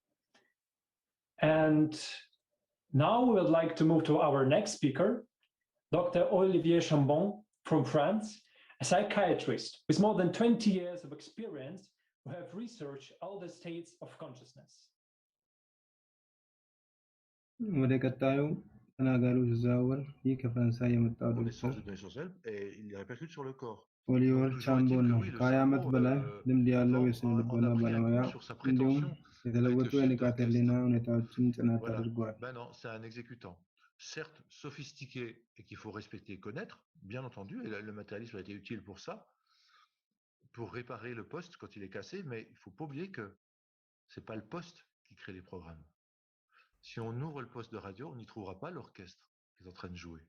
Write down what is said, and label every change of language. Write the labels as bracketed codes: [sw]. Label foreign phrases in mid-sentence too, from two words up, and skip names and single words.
[en] And now we would like to move to our next speaker, Dr. Olivier Chambon from France, a psychiatrist with more than 20 years of experience who have researched all the states of consciousness. [am] ወደ ቀጣዩ ተናጋሪው ሲዘዋወር ይህ ከፈረንሳይ የመጣው ዶክተር ኦሊቨር ቻምቦን ነው። ከ20 ዓመት በላይ ልምድ ያለው የስነ ልቦና ባለሙያ እንዲሁም የተለወጡ የንቃተ ህሊና ሁኔታዎችን ጥናት አድርጓል። [fr] Certes sophistiqué et qu'il faut respecter et connaître, bien entendu, et le matérialisme a été utile pour ça, pour réparer le poste quand il est cassé, mais il ne faut pas oublier que ce n'est pas le poste qui crée les programmes. Si on ouvre le poste de radio, on n'y trouvera pas l'orchestre qui est en train de jouer.